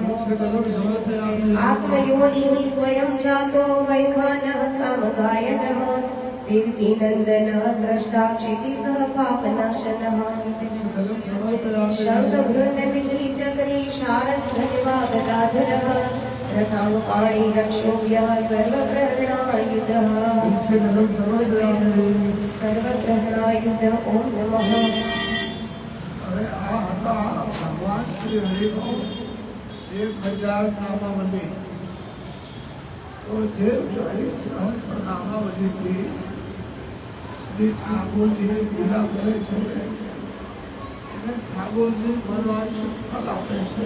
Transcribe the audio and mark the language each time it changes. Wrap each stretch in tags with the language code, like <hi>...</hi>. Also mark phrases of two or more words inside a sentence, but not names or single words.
<sa>आत्मयोनिः स्वयं जातो वैखानः सामगायनः देवकी नन्दनः स्रष्टा क्षितिसः पापनाशनः शङ्खभृन्नदिः चक्री शारङ्गधनिवागदाधरः रथाङ्गपाणि रक्षोभ्यः सर्वप्रहरणायुधः सर्वप्रहरणायुध ॐ नमः।</sa> <gu>હવે આ હતા ભગવાન શ્રી હરિનો 1000 નામાવલી. તો જે હરિ સહસ્ર નામાવલીથી શ્રી ઠાકોરજીની પૂજા કરે છે એને ઠાકોરજી ભગવાન ફળ આપે છે.</gu>